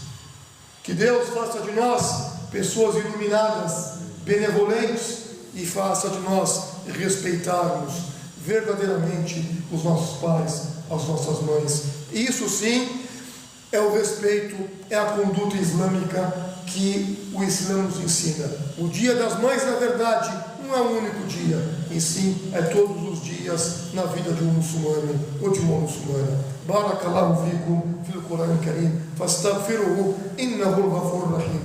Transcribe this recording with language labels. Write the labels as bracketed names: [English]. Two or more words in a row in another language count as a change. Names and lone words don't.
[Portuguese] Que Deus faça de nós pessoas iluminadas, benevolentes, e faça de nós respeitarmos verdadeiramente os nossos pais, as nossas mães. Isso sim é o respeito, é a conduta islâmica que o Islã nos ensina. O dia das mães, na verdade, não é um único dia, e sim é todos os dias na vida de um muçulmano ou de uma muçulmana. [Arabic] بارك الله فيكم في القرآن الكريم، فاستغفروه إنه غفور رحيم.